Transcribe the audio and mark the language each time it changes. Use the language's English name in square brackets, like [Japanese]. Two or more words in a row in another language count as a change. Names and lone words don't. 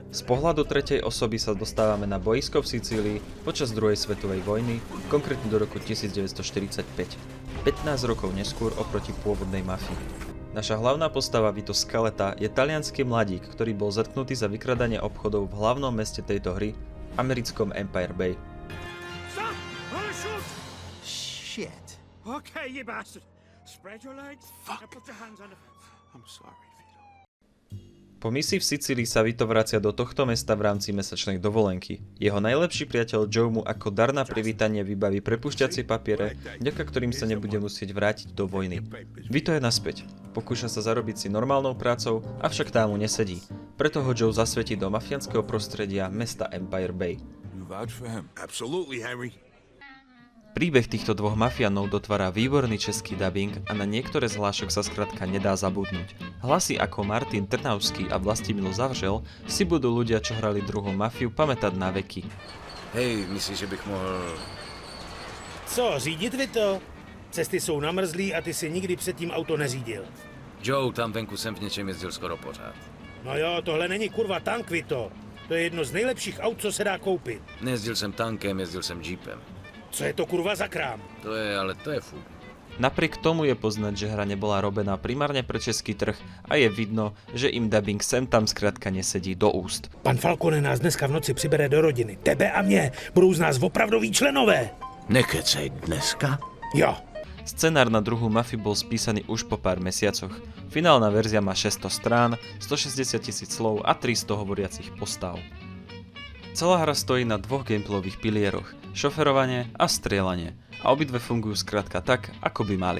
[Slovak] Z pohľadu tretej osoby sa dostávame na boisko v Sicílii počas druhej svetovej vojny, konkrétne do roku 1945. 15 rokov neskôr oproti pôvodnej Mafii. Naša hlavná postava Vito Scaletta je taliansky mladík, ktorý bol zatknutý za vykradanie obchodov v hlavnom meste tejto hry, americkom Empire Bay. [English] Stop! Wanna shoot? Shit. Okay, you bastard. Spread your legs. Fuck. Now put your hands on the fence. I'm sorry, Vito. [Slovak] Po misii v Sicílii sa Vito vracia do tohto mesta v rámci mesačnej dovolenky. Jeho najlepší priateľ Joe mu ako dar na privítanie vybaví prepušťacie papiere, vďaka ktorým sa nebude musieť vrátiť do vojny. Vito je naspäť. Pokúša sa zarobiť si normálnou prácou, avšak tá mu nesedí. Preto ho Joe zasvetí do mafiánskeho prostredia mesta Empire Bay. [English] You vouch for him? Absolutely, Henry. [Slovak] Príbeh týchto dvoch mafiánov dotvára výborný český dubbing a na niektoré z hlášok sa skrátka nedá zabudnúť. Hlasy ako Martin Trnavský a Vlastimil Zavřel si budú ľudia, čo hrali druhú mafiu, pamätať na veky. [Czech] Hej, myslíš, že bych mohl... Co, řídit, Vito? Cesty jsou namrzlý a ty si nikdy předtím auto neřídil. Joe, tam venku jsem v něčem jezdil skoro pořád. No jo, tohle není kurva tank, Vito. To je jedno z nejlepších aut, co se dá koupit. Nejezdil jsem tankem, jezdil jsem jeepem. Co je to kurva za krám? To je fuk. [Slovak] Napriek tomu je poznať, že hra nebola robená primárne pre český trh a je vidno, že im dubbing sem tam skrátka nesedí do úst. [Czech] Pan Falcone nás dneska v noci přibere do rodiny. Tebe a mě. Budou z nás opravdoví členové. Nekecej dneska? Jo. [Slovak] Scenár na druhú Mafiu bol spísaný už po pár mesiacoch. Finálna verzia má 600 strán, 160 000 slov a 300 hovoriacich postav. Celá hra stojí na dvoch gameplayových pilieroch, šoferovanie a strieľanie, a obidve fungujú skrátka tak, ako by mali.